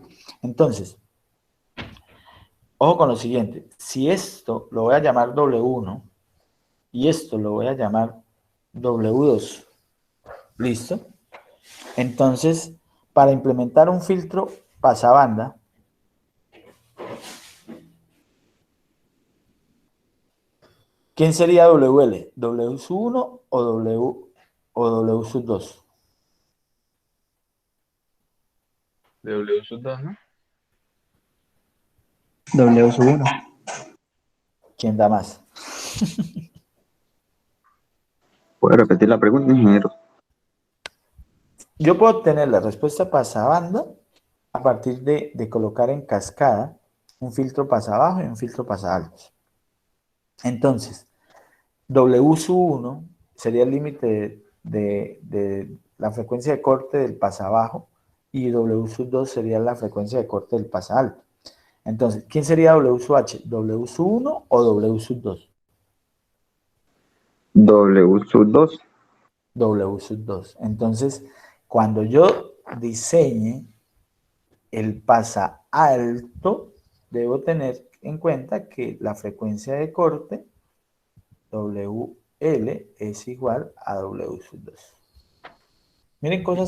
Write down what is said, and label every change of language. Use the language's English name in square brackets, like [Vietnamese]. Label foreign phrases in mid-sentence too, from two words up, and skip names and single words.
[Spanish] Entonces, ojo con lo siguiente, si esto lo voy a llamar W1 y esto lo voy a llamar W2, ¿listo? Entonces, para implementar un filtro pasabanda, ¿quién sería WL? ¿W1 o W2? W sub 2, ¿no? W sub 1. ¿Quién da más? ¿Puede repetir la pregunta, ingeniero? Yo puedo obtener la respuesta pasabanda a partir de colocar en cascada un filtro pasabajo y un filtro pasalto. Entonces, W sub 1 sería el límite de la frecuencia de corte del pasabajo y W sub 2 sería la frecuencia de corte del pasalto. Entonces, ¿quién sería W sub H? ¿W sub 1 o W sub 2? W sub 2. W sub 2. Entonces, cuando yo diseñe el pasa alto, debo tener en cuenta que la frecuencia de corte WL es igual a W sub 2. Miren cosas